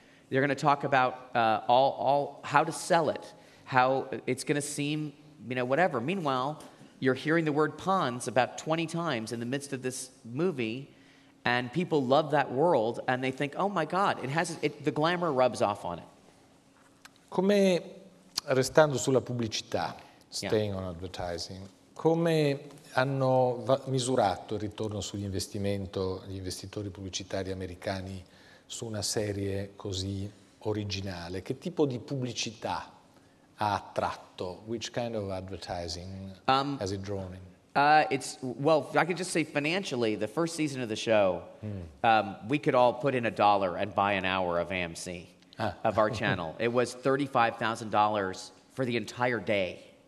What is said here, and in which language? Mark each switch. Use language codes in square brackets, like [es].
[en] They're going to talk about all how to sell it, how it's going to seem, whatever. Meanwhile, you're hearing the word Pond's about 20 times in the midst of this movie, and people love that world, and they think, oh my God, the glamour rubs off on it. [it] Come, restando sulla pubblicità, [en] staying on advertising, [it] come hanno misurato il ritorno sugli investitori pubblicitari americani su una serie così originale? Che tipo di pubblicità ha attratto? [en] Which kind of advertising has it drawn in? I could just say financially, the first season of the show, we could all put in $1 and buy an hour of AMC, of our channel. It was $35,000 for the entire day.